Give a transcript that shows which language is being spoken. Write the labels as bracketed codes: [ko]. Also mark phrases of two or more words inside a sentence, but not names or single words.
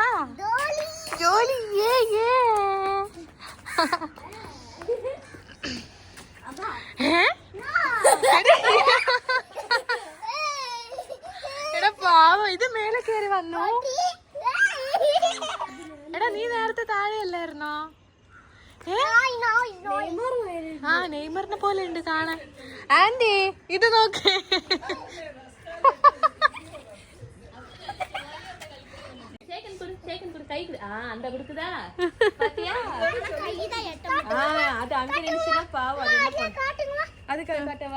[ml] ജോലി. എടാ പാവം, ഇത് മേലെ കയറി വന്നു. എടാ നീ നേരത്തെ താഴെയല്ലായിരുന്നോ? ആ, നെയ്മറിനെ പോലെ ഉണ്ട് കാണാൻ. ആന്റി ഇത് നോക്ക്. [ta] அந்த கொடுக்குதா பாத்தியா? அது அங்க நினைச்சுனா பாவம். அது காட்டவா?